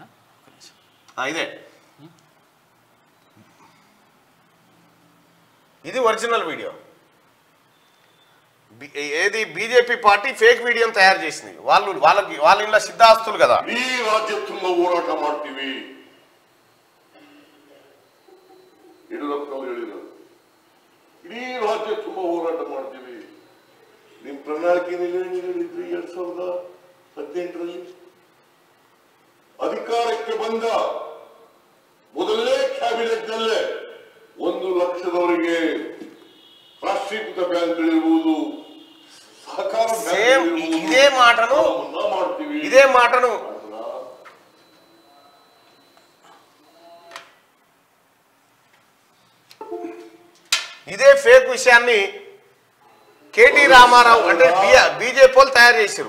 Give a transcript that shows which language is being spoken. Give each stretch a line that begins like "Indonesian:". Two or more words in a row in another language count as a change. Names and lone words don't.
Telugu: ఇదే, ఇది
English: original video.
Telugu: ఏది బీజేపీ పార్టీ ఫేక్ వీడియోని తయారు చేసింది. వాళ్ళ ఇంట్లో సిద్ధాస్తులు కదా. ఈ రాజ్యత్వంలో
Kannada: ಹೋರಾಟ ಮಾಡ್ತೀವಿ, ಯಡಿಯೂರಪ್ಪನವರು ಹೇಳಿದ್ರು ಇಡೀ ರಾಜ್ಯ ತುಂಬ ಹೋರಾಟ ಮಾಡ್ತೀವಿ. ನಿಮ್ಮ ಪ್ರಣಾಳಿಕೆಯಲ್ಲಿ ಹೇಳಿದ್ರಿ 2018ರಲ್ಲಿ ಅಧಿಕಾರಕ್ಕೆ ಬಂದ ಮೊದಲನೇ ಕ್ಯಾಬಿನೆಟ್ ನಲ್ಲೇ 1 ಲಕ್ಷದವರೆಗೆ ರಾಷ್ಟ್ರೀಕೃತ ಬ್ಯಾಂಕ್ಗಳಿರ್ಬೋದು, ಸಹಕಾರ
Telugu: ఇదే మాటను ఇదే ఫేక్ విషయాన్ని కేటీ రామారావు అంటే బీజేపీ వాళ్ళు తయారు చేశారు.